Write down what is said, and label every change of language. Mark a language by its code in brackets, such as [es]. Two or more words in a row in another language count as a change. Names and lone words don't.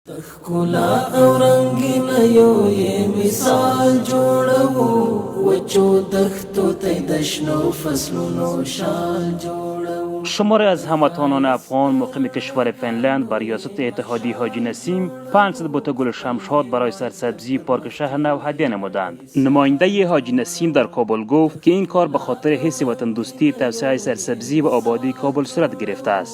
[ps] ښکلا او رنګین یو یې مثال جوړو وچو دښتو ته د شنو فصلونو شال جوړو. [fa] شماری از هموطنان افغان مقیم کشور فنلند بر ریاست اتحادیه حاجی نسیم 500 بوته گل شمشاد برای سرسبزی پارک شهر نو هدیه نمودند. نماینده حاجی نسیم در کابل گفت که این کار به خاطر حس وطن دوستی توسعه سرسبزی و آبادی کابل صورت گرفته است.